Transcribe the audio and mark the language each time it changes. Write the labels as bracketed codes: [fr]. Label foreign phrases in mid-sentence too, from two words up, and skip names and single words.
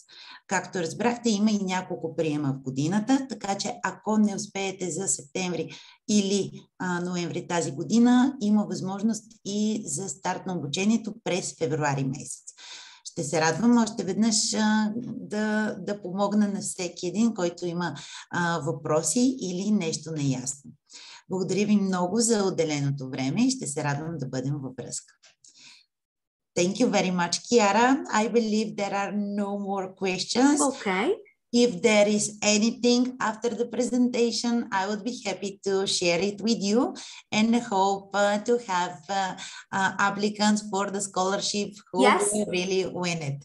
[bg] Както разбрахте, има и няколко приема в годината, така че ако не успеете за септември или ноември тази година, има възможност и за старт на обучението през февруари месец. Ще се радвам още веднъж да помогна на всеки един, който има въпроси или нещо неясно. Благодаря ви много за отделеното време и ще се радвам да бъдем във връзка. [en] Thank you very much, Chiara. I believe there are no more questions. Okay. If there is anything after the presentation, I would be happy to share it with you and hope to have applicants for the scholarship who will really win it.